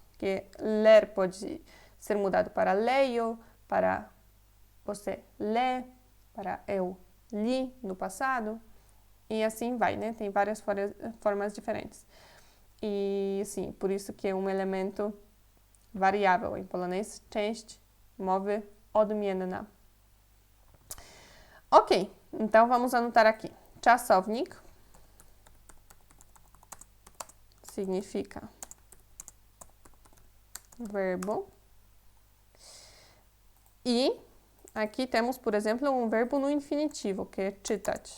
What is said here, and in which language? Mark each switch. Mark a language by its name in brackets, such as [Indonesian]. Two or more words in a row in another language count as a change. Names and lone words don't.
[Portuguese] Que ler pode ser mudado para leio, para você lê, para eu li no passado. E assim vai, né? Tem várias formas diferentes. E sim, por isso que é um elemento variável em polonês. [Polish] Część mowy odmienna. [Portuguese] Ok, então vamos anotar aqui. Czasownik significa verbo. E aqui temos, por exemplo, um verbo no infinitivo, que é czytać.